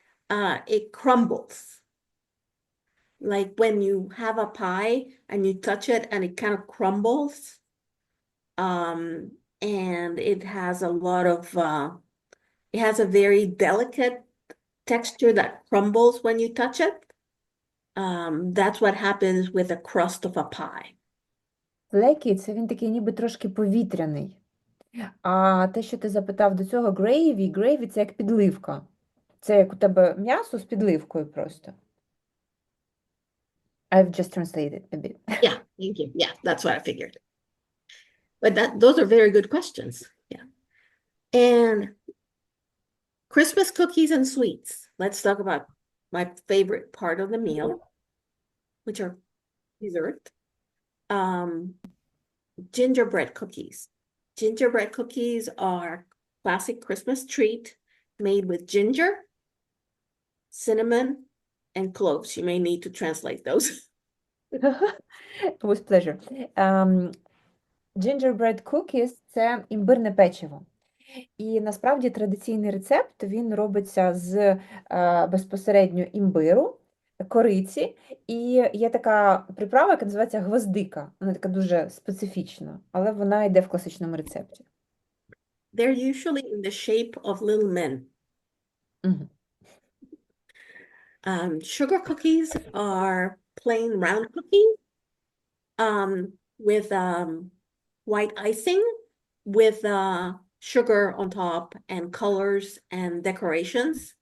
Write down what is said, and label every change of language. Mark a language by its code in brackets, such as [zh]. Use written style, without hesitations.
[en] It crumbles. Like when you have a pie and you touch it and it kind of crumbles. And it has a lot of, it has a very delicate texture that crumbles when you touch it. That's what happens with the crust of a pie. [uk] Флекі – це він такий ніби трошки повітряний. А те, що ти запитав до цього, грейві – це як підливка. Це як у тебе м'ясо з підливкою просто. [en] I've just translated a bit. Yeah, thank you. Yeah, that's what I figured. But those are very good questions. Yeah. And Christmas cookies and sweets. Let's talk about my favorite part of the meal, which are dessert. Gingerbread cookies. Gingerbread cookies are classic Christmas treat made with ginger, cinnamon, and cloves. You may need to translate those. With pleasure. [uk] Gingerbread cookies – це імбирне печиво. І насправді традиційний рецепт, він робиться з безпосередньо імбиру, кориці, і є така приправа, яка називається гвоздика. Вона така дуже специфічна, але вона йде в класичному рецепті. [en] They're usually in the shape of little men. Мгм. Sugar cookies are plain round cookies with white icing with sugar on top and colors and decorations.